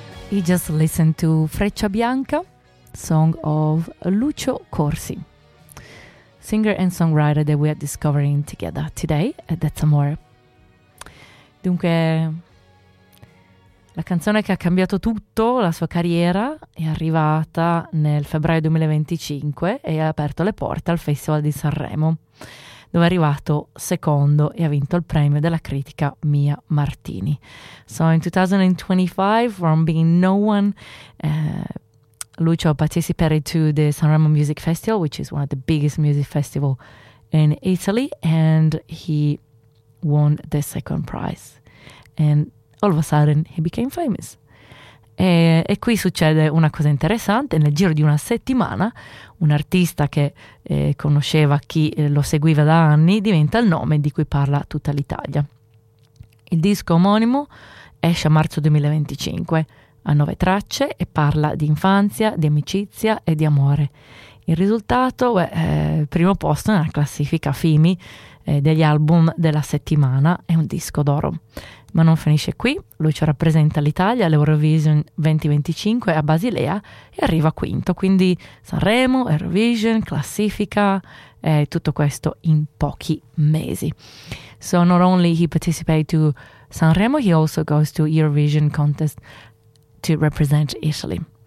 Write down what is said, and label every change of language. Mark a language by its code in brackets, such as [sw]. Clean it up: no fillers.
[en] You just listened to Freccia Bianca, song of Lucio Corsi, singer and songwriter that we are discovering together today at That's Amore. [it] Dunque, la canzone che ha cambiato tutto, la sua carriera, è arrivata nel febbraio 2025 e ha aperto le porte al Festival di Sanremo, dove è arrivato secondo e ha vinto il premio della critica Mia Martini. [en] So in 2025, from being no one, Lucio participated to the Sanremo Music Festival, which is one of the biggest music festival in Italy, and he won the second prize. And all of a sudden he became famous. [it] E qui succede una cosa interessante: nel giro di una settimana un artista che conosceva chi lo seguiva da anni diventa il nome di cui parla tutta l'Italia. Il disco omonimo esce a marzo 2025, ha 9 tracce e parla di infanzia, di amicizia e di amore. Il risultato è primo posto nella classifica FIMI degli album della settimana, è un disco d'oro. Ma non finisce qui, Lucio rappresenta l'Italia all'Eurovision 2025 a Basilea e arriva quinto, quindi Sanremo, Eurovision, classifica, tutto questo in pochi mesi. [en] So not only he participated to Sanremo, he also goes to Eurovision contest to represent Italy.